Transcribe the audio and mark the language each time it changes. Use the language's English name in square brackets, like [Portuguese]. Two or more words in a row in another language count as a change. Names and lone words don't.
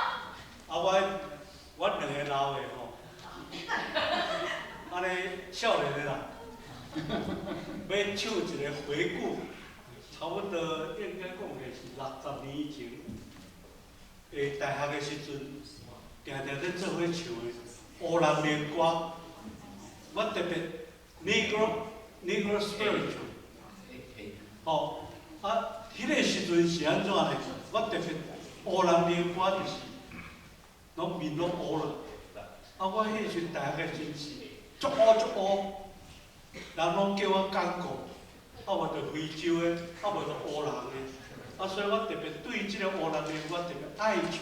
[Min Nan Chinese] 我两个老的安尼少年的啦，要唱一个回顾，差不多应该讲的是60年以前，大学的时阵，常常咧做伙唱的乌人联歌，我特别 [English] Negro Spiritual， [Min Nan Chinese] 迄个时阵是安怎呢？我特别乌人联歌就是，拢面拢乌了，我迄时大学的真是。足乌，人拢叫我港国，无就非洲的，无就乌人的，所以我特别对即个乌人的我特别爱唱。